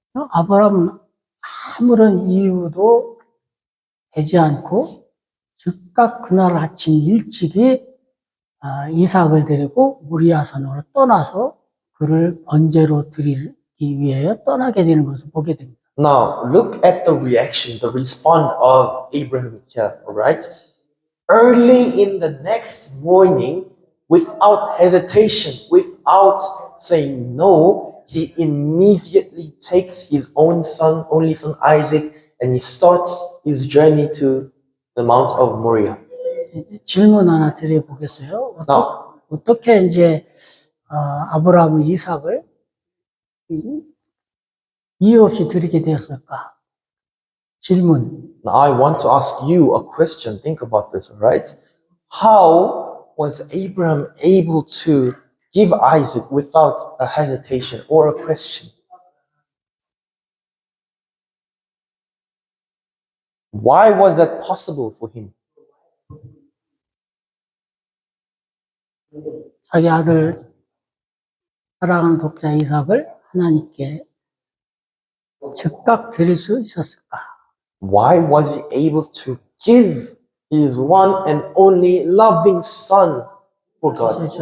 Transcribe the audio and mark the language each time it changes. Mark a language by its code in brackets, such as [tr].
[ko] 아브라함은 아무런 이유도 되지 않고 즉각 그날 아침 일찍이 이삭을 데리고 모리아산으로 떠나서 그를 번제로 드리기 위해 떠나게 되는 것을 보게 됩니다. [en] Now, look at the reaction, the response of Abraham here, alright? Early in the next morning, without hesitation, without saying no, he immediately takes his own son, only son Isaac, and he starts his journey to the Mount of Moriah. [ko] 질문 하나 드려보겠어요. [en] Now, [ko] 어떻게 이제 아브라함은 이삭을 이유 없이 드리게 되었을까? 질문. [en] now I want to ask you a question. Think about this, alright? How was Abraham able to give Isaac without a hesitation or a question? Why was that possible for him? [ko] 자기 아들 사랑하는 독자 이삭을 하나님께 즉각 드릴 수 있었을까? [en] Why was he able to give his one and only loving son for God?